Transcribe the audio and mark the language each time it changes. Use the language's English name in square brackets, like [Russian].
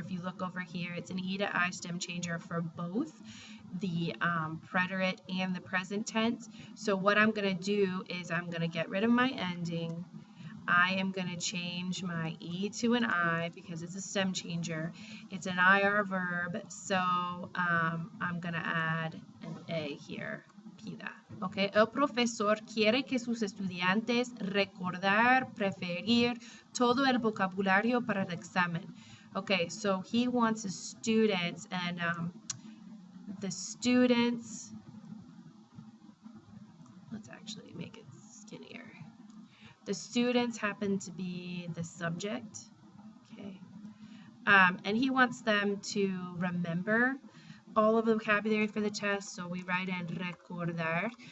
[English] If you look over here, it's an E to I stem changer for both the preterite and the present tense. So what I'm going to do is I'm going to get rid of my ending. I am going to change my E to an I because it's a stem changer. It's an IR verb, so I'm going to add an A here. [Spanish] Okay, el profesor quiere que sus estudiantes recordar, preferir todo el vocabulario para el examen. [English] Okay, so he wants his students, and the students, let's actually make it skinnier. The students happen to be the subject, okay, and he wants them to remember all of the vocabulary for the test, so we write in recordar.